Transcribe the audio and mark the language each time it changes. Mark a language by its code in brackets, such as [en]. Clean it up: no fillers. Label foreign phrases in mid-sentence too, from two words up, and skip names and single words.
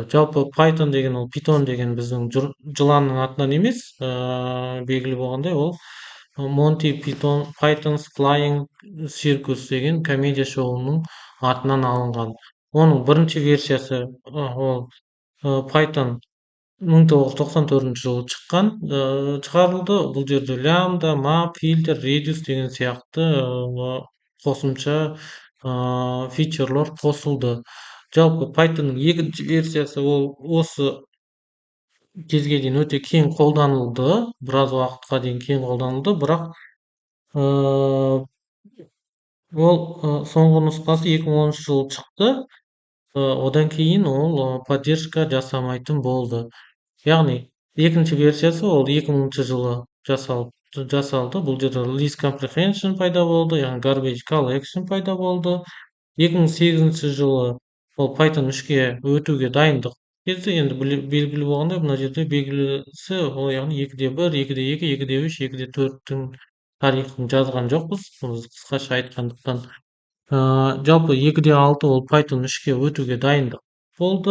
[kk] Жалпы Python деген ол Python деген біздің жыланның атынан емес, белгілі болғандай ол Monty Python's Flying Circus деген комедия шоуының атынан алынған. Оның бірінші версиясы ол Python 1994 жылы шыққан, шығарылды. Бұл жерде лямбда, [en] map, filter, reduce [kk] деген сияқты қосымша фичерлер қосылды. Жалпы Python'ның екінші версиясы ол осы кезге дейін өте кең қолданылды, біраз уақытқа дейін кең қолданылды, бірақ ол соңғы нұсқасы 2010 жылы шықты. Одан кейін ол поддержка жасамайтын болды. Яғни екінші версиясы ол 2000 жылы жасалды. Бұл жерде [en] list comprehension [kk] пайда болды, яғни [en] garbage collection [kk] пайда болды. 2008 жылы ол Python 3-ке өтуге дайындық кезде, енді белгілі болғандай, мына жерде белгілісі ол яғни 2.1, 2.2, 2.3, 2.4-тің тарихын жазған жоқпыз, қысқаша айтқандықтан. Жалпы 2.6 ол Python 3-ке өтуге дайындық болды.